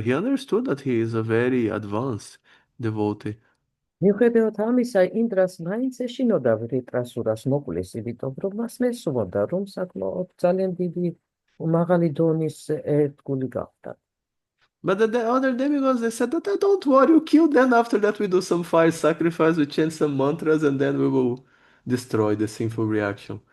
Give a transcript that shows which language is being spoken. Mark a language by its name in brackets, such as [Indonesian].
[English] He understood that he is a very advanced devotee. [Georgian] მიუხედავად ამისა, ინდრას მაინც ეშინოდა ვრიტრასურას მოკვლის, იმიტომ რომ მას მესმოდა, რომ საკმაოდ ძალიან დიდი მაღალი დონის ერთგული გახდა. [English] But the other demigods, they said that don't worry, you kill them. After that, we do some fire sacrifice, we chant some mantras, and then we will destroy the sinful reaction.